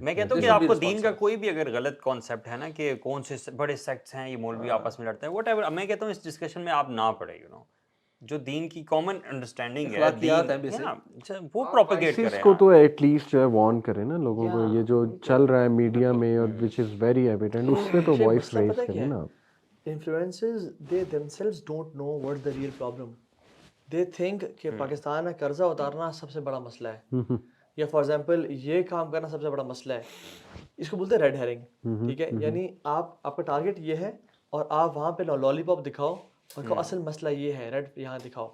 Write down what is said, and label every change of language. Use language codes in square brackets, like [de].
[hi] मैं कहता हूँ कि आपको दीन का कोई भी अगर गलत कॉन्सेप्ट है ना कि कौन से बड़े सेक्ट्स हैं, ये मौलवी आपस में लड़ते हैं, व्हाटएवर, मैं कहता हूँ इस डिस्कशन में आप ना पड़े, जो दीन की कॉमन अंडरस्टैंडिंग है, दीन वो प्रोपेगेट करें। इसको तो एटलीस्ट जो है वार्न करें ना लोगों को, ये जो चल रहा है मीडिया में और [en] which is very evident, [hi] उससे तो वॉइस रेज करें ना। [en] Influencers, they themselves don't know what the real problem. They think [hi] कि पाकिस्तान में कर्जा उतारना सबसे बड़ा मसला है, या फॉर एग्जांपल ये काम करना सबसे बड़ा मसला है। इसको बोलते हैं रेड हेरिंग, ठीक है, यानी आपका टारगेट ये है और आप वहाँ पे लॉलीपॉप दिखाओ और कहो असल मसला ये है, रेड यहाँ दिखाओ।